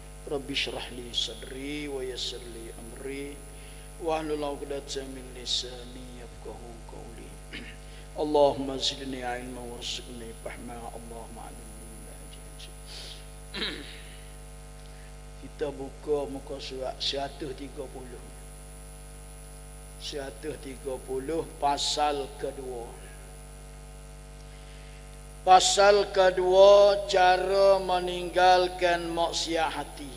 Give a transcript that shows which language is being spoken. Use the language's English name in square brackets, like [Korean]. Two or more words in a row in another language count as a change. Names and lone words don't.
[Arabic] رب اشرح لي صدري ويسر لي أمري واحلل عقدة من لساني يفقهوا قولي. اللهم زدني علما وارزقني فهما. اللهم علمني ما جهلت. [Malay] Kita buka muka surat 130. 130 pasal kedua. Pasal kedua, cara meninggalkan maksiat hati.